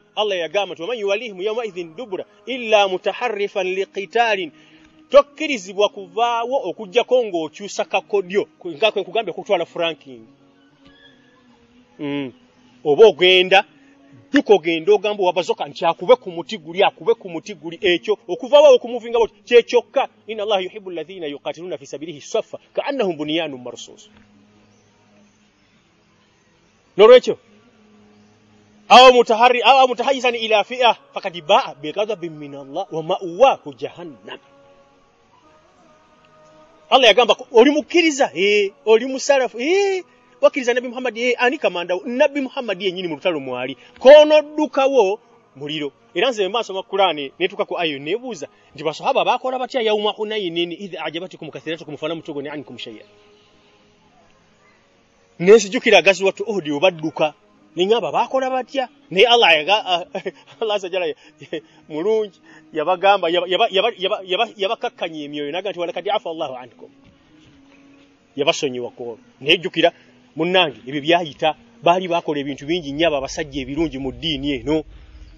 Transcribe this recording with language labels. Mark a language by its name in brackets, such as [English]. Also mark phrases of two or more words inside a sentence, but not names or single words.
[Ganda] Allah yagamba nti [Arabic] ومن يولهم يومئذ دبره إلا متحرفا لقتال, [Ganda] tokkirizibwa kuvaawo okujjako ng'okyusa kakodyo nga kwe nkugambye okutwala franking. Oba ogenda dduka, ogenda ogamba wabazoka nti akube ku muti guli, ekyo okuvaawo okumuvinga bwoti kyekyokka. [Arabic] إن الله يحب الذين يقاتلون في سبيله صفا كأنهم بنيان مرصوص. N'olwekyo أو متحيزا إلى فئة فقد باء بغضب من الله ومأواه جهنم. [Ganda] Allah yagamba oli mukkiriza, oli musalafu, wakkiriza Nabi Muhammad, ani kamanda Nabi Muhammad yennyini mu lutalo mwali, koonoddukawo muliro. Era nze mbasoma mu Qur'ani netuka ku ayo nebuuza nti basahaba bakola batya [Arabic] يوم حنين إذ أعجبتكم كثرتكم فلم تغن عنكم شيئا. [Ganda] Nesijukira gazwatu Uhud obadduka ningamba bakola batya, naye Allah sajala mulungi yabagamba yabakakkanya emyoyo naga nti [Arabic] ولقد عفا الله عنكم, [Ganda] yabasonyiwa ko. Naye jukira munnange ebyo byayita, baali bakola ebintu bingi nnyo abasajja ebirungi mu ddiini eno.